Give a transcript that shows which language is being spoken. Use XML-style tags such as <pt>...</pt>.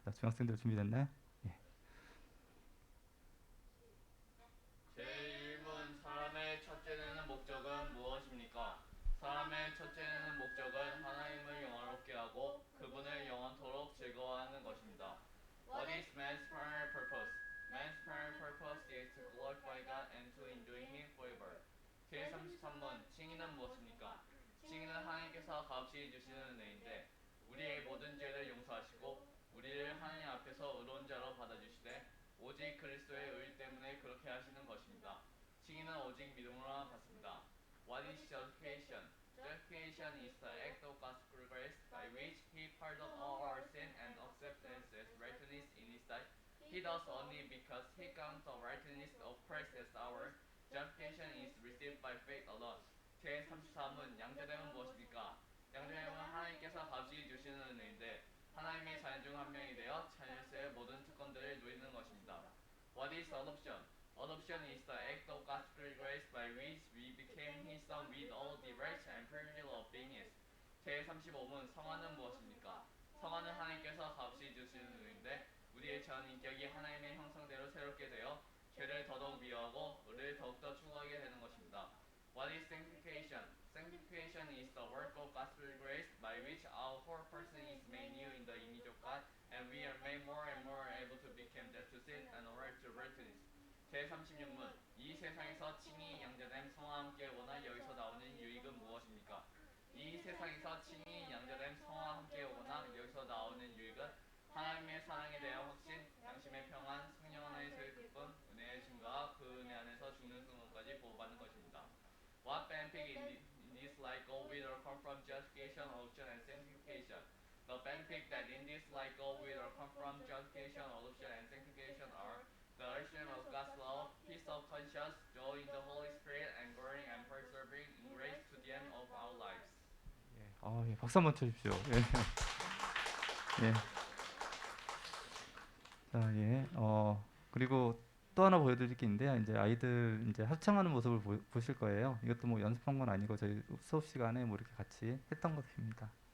<ko>자, 중학생들 준비됐나요? 예. 제1문 사람의 첫째되는 목적은 무엇입니까? 사람의 첫째되는 목적은 하나님을 영화롭게 하고 그분을 영원토록 즐거워하는 것입니다.</ko> <en>What is man's primary purpose? Man's primary purpose is to glorify God and to enjoy Him forever.</en> <ko>제33문 칭의는 무엇입니까? 칭의는 하나님께서 값이 주시는 은혜인데 우리의 모든 죄를 용서하시고 우리를 하나님 앞에서 의로운 자로 받아주시되 오직 그리스도의 의 때문에 그렇게 하시는 것입니다. 칭의는 오직 믿음으로만 받습니다.</ko> <en>What is justification? Justification is the act of God's grace by which He pardons all our sin and accepts us as righteousness in His sight. He does only because He counts the righteousness of Christ as ours. Justification is received by faith alone.</en> <ko>제33은 양자됨은 무엇입니까? 양자됨은 하나님께서 값이 주시는 은혜인데 하나님의 자녀 중 한 명이 되어 자녀로서의 모든 특권들을 누리는 것입니다.</ko> <en>What is adoption? Adoption is the act of God's free grace by which we became His son with all the rights and privileges of being His.</en> <ko>제35문 성화는 무엇입니까? 성화는 하나님께서 값이 주시는 은혜인데 우리의 전 인격이 하나님의 형상대로 새롭게 되어 죄를 더더욱 미워하고 의를 더욱더 추구하게 되는 것입니다.</ko> <en>What is sanctification? Sanctification is the work of God's free grace by which our whole person is made new in the image of God and we are made more and more able to become dead to sin and alert to righteousness.</en> <ko>제36문 이 세상에서 칭의, 양자됨, 성화 함께 오거나 여기서 나오는 유익은 무엇입니까? 이 세상에서 칭의, 양자됨, 성화 함께 오거나 여기서 나오는 유익은 하나님의 사랑에 대한 확신, 양심의 평안, 성령 하나에서의 기쁨, 은혜의 증거와 그 은혜 안에서 죽는 순간까지 보호받는 것입니다.</ko> <en>What benefit in this life go with or come from justification, adoption, and sanctification? The benefit that in this life go with or come from justification, adoption, and sanctification are the assurance of God's love, peace of conscience, joy in the Holy Spirit, and growing and persevering in grace to the end of our lives.</en> <ko>예, 박수 한번 쳐주십시오. 예. 예. 자, 예. 그리고 또 하나 보여드릴 게 있는데요. 이제 아이들 이제 합창하는 모습을 보실 거예요. 이것도 뭐 연습한 건 아니고 저희 수업 시간에 뭐 이렇게 같이 했던 것입니다.</ko>